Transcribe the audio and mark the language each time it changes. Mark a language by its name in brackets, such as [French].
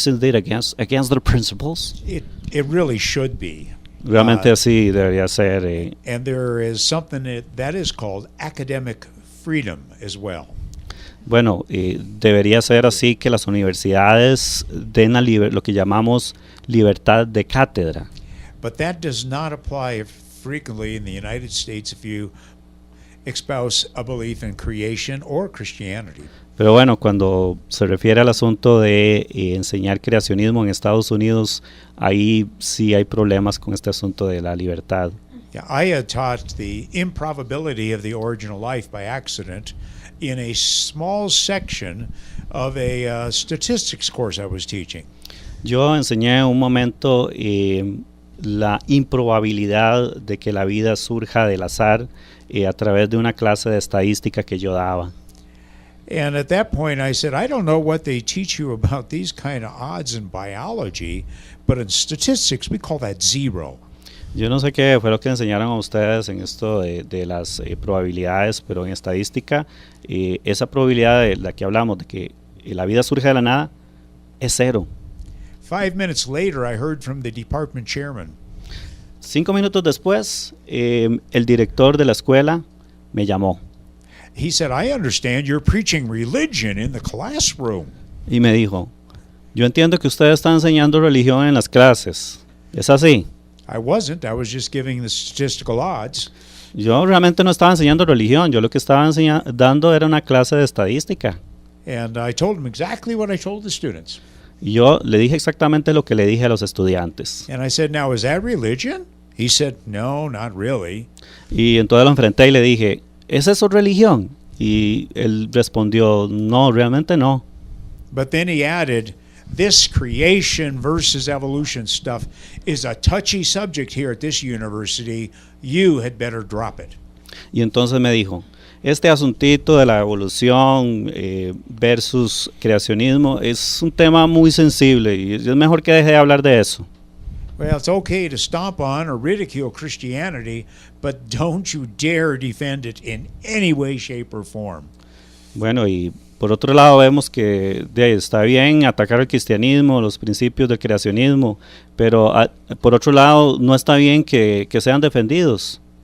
[English] Isn't it against their principles? It really should be. [Spanish] Realmente así debería ser. [English] And there is something that is called academic freedom as well. [Spanish] Bueno, debería ser así, que las universidades den lo que llamamos libertad de cátedra. [English] But that does not apply frequently in the United States if you espouse a belief in creation or Christianity. [Spanish] Pero bueno, cuando se refiere al asunto de enseñar creacionismo en Estados Unidos, ahí sí hay problemas con este asunto de la libertad. [English] Yeah, I had taught the improbability of the original life by accident in a small section of a statistics course I was teaching. [Spanish] Yo enseñé un momento la improbabilidad de que la vida surja del azar a través de una clase de estadística que yo daba. [English] And at that point I said, I don't know what they teach you about these kind of odds in biology, but in statistics we call that zero. [Spanish] Yo no sé qué fue lo que enseñaron a ustedes en esto de las probabilidades, pero en estadística esa probabilidad de la que hablamos, de que la vida surge de la nada, es cero. [English] 5 minutes later I heard from the department chairman. [Spanish] 5 minutos después, el director de la escuela me llamó [English] He said, I understand you're preaching religion in the classroom. [Spanish] y me dijo, yo entiendo que usted está enseñando religión en las clases. ¿Es así? [English] I wasn't. I was just giving the statistical odds. [Spanish] Yo realmente no estaba enseñando religión, yo lo que estaba dando era una clase de estadística. [English] And I told him exactly what I told the students. [Spanish] Y yo le dije exactamente lo que le dije a los estudiantes. [English] And I said, now, is that religion? He said, no, not really. [Spanish] Y entonces lo enfrenté y le dije, ¿es eso religión? Y él respondió, no, realmente no. [English] But then he added, this creation versus evolution stuff is a touchy subject here at this university. You had better drop it. [Spanish] Y entonces me dijo, este asuntito de la evolución versus creacionismo es un tema muy sensible y es mejor que deje de hablar de eso. [English] Well, it's okay to stomp on or ridicule Christianity, but don't you dare defend it in any way, shape, or form. [Spanish] Bueno, y por otro lado vemos que está bien atacar el cristianismo, los principios del creacionismo, pero por otro lado no está bien que sean defendidos.